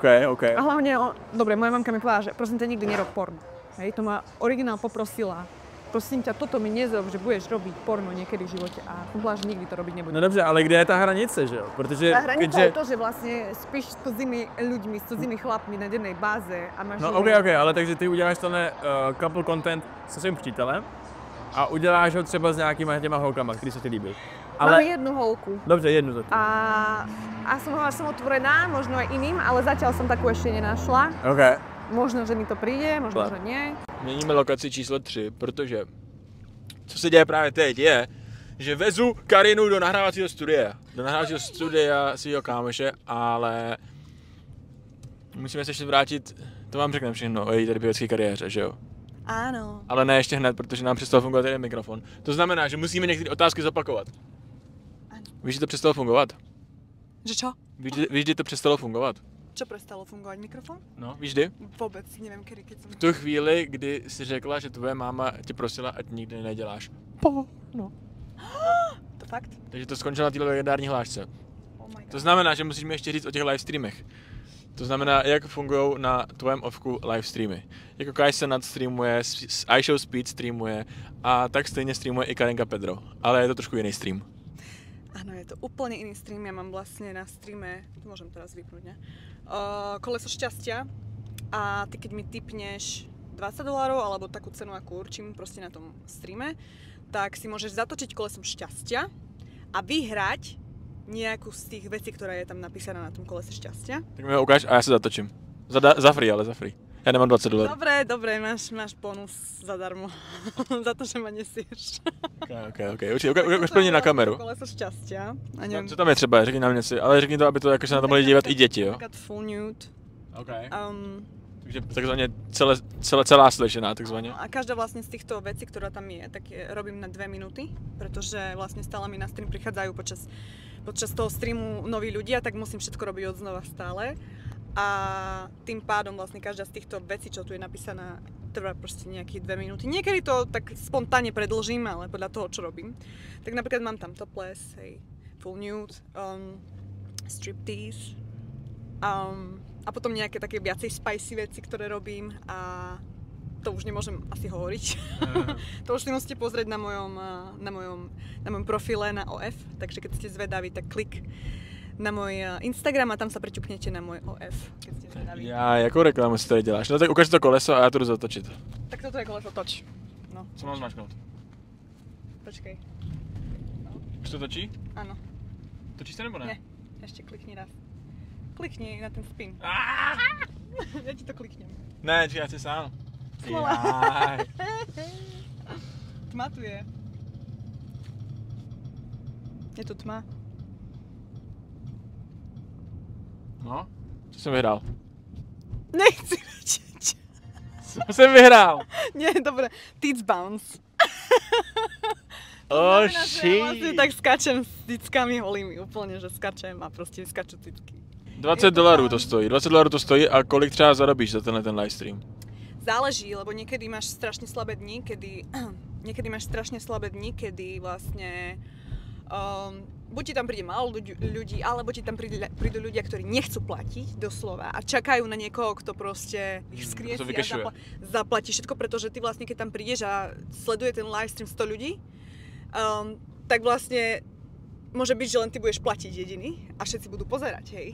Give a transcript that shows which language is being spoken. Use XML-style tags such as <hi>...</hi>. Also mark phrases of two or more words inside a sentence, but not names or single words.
<sk>A hlavne, dobre, moja mamka mi povedala, že prosím ťa, nikdy nerob porno. Hej, to ma originál poprosila. Prosím ťa, toto mi nezrob, že budeš robiť porno niekedy v živote a som povedala, že nikdy to robiť nebudem.</sk> <cs>No dobře, ale kde je ta hranice, že jo? Protože</cs> <sk>tá hranica je to, že vlastne spíš s cudzími ľuďmi, s cudzími chlapmi na dennej báze a máš... No</sk> <cs>OK, ale takže ty uděláš tenhle</cs> <en>couple content</en> <cs>se svým přítelem a uděláš ho třeba s nějakýma těma holkama, který se ti líbí. Ale... Mám jednu holku. Dobře, jednu za to.</cs> <sk>A som hovorila, že som otvorená, možno aj iným, ale zatiaľ som takú ešte nenašla. OK. Možno, že mi to přijde, možno, že nie.</sk> <cs>Měníme lokaci číslo 3, protože co se děje právě teď je, že vezu Karinu do nahrávacího studia svého kámoše, ale musíme se ještě vrátit, to vám řekneme všechno o její tady pěvecké kariéře, že jo?</cs> <sk>Áno.</sk> <cs>Ale ne ještě hned, protože nám přestal fungovat jeden mikrofon. To znamená, že musíme některé otázky zopakovat. Ano. Víš, že to přestalo fungovat?</cs> <sk>Že čo?</sk> <cs>Víš, že to přestalo fungovat?</cs> <sk>Čo prestalo fungovať? Mikrofon?</sk> <cs>No, víš kdy?</cs> <sk>Vôbec, neviem kedy, keď som...</sk> <cs>V tu chvíli, kdy si řekla, že tvoje máma tě prosila, ať nikdy neděláš. No. To fakt? Takže to skončilo na této legendární hlášce.</cs> <en>Oh my God.</en> <cs>To znamená, že musíme ještě říct o těch live streamech. To znamená, jak fungují na tvém ovku live streamy. Jako Kai se nadstreamuje, iShow Speed streamuje a tak stejně streamuje i Karenka Pedro. Ale je to trošku jiný stream.</cs> <sk>Áno, je to úplne iný stream. Ja mám vlastne na streame, to môžem teraz vypnúť, ne? Koleso šťastia a ty keď mi tipneš $20 alebo takú cenu, ako určím proste na tom streame, tak si môžeš zatočiť kolesom šťastia a vyhrať nejakú z tých vecí, ktorá je tam napísaná na tom kolese šťastia.</sk> <cs>Tak mi ho ukáž a já se zatočím. Za free, ale za free. Já nemám $20.</cs> <sk>Dobre, máš bonus zadarmo. Za to, že ma nesieš.</sk> <cs>Ok. Ukáž pro mě na kameru.</cs> <sk>Koleso šťastia. A neviem,</sk> <cs>Co tam je třeba? Řekni nám něco, ale řekni to, aby to jakože na to mohli dívat i děti, jo?</cs> <sk>napríklad</sk> <en>full nude.</en> <sk>Ok.</sk> <cs>Takže takzvaně celá slyšená, takzvaně.</cs> <sk>A každá vlastne z týchto vecí, ktorá tam je, tak robím na 2 minúty, pretože vlastne stále mi na stream prichádzajú počas toho streamu noví ľudia, tak musím všetko robiť od znova stále. A tým pádom vlastne každá z týchto vecí, čo tu je napísaná, trvá proste nejakých 2 minúty. Niekedy to tak spontánne predĺžim, ale podľa toho, čo robím. Tak napríklad mám tam topless, hej,</sk> <en>full nude,</en> <sk>striptease, a potom nejaké také viacej spicy veci, ktoré robím a to už nemôžem asi hovoriť. To už si musíte pozrieť na mojom profile na OF, takže keď ste zvedaví,</sk> <cs>tak klik na můj Instagram a tam se přiťukněte na můj OF,</cs> <sk>keď ste zvedaví.</sk> <cs>Já jakou reklamu si tady děláš? No tak ukáž to koleso a já to jdu zatočit.</cs> <sk>Tak toto je koleso, toč. No.</sk> <cs>Co mám zmačknout? Počkej. Už to točí? Ano. Točíš to nebo ne? Ne, ještě klikni raz. Klikni na ten spin. Já ti to kliknem. Ne, já chci sám. Smola. Tma tu je. Je to tma. No, co jsem vyhrál? Nechci vědět. Co jsem vyhrál?</cs> <sk>Nie, dobre.</sk> <en>Tits bounce. Oh,</en> <sk>Znamená, že ja vlastne tak skačem s tickami holými, úplne, že skačem a proste vyskaču titky. $20 to stojí.</sk> <cs>$20 to stojí a kolik třeba zarobíš za tenhle ten livestream?</cs> <sk>Záleží, lebo niekedy máš strašne slabé dni, kedy vlastne buď ti tam príde málo ľudí, alebo ti tam prídu ľudia, ktorí nechcú platiť doslova a čakajú na niekoho, kto proste ich skriesí a zaplatí všetko, pretože ty vlastne, keď tam prídeš a sleduje ten livestream 100 ľudí, tak vlastne môže byť, že len ty budeš platiť jediný a všetci budú pozerať, hej.</sk>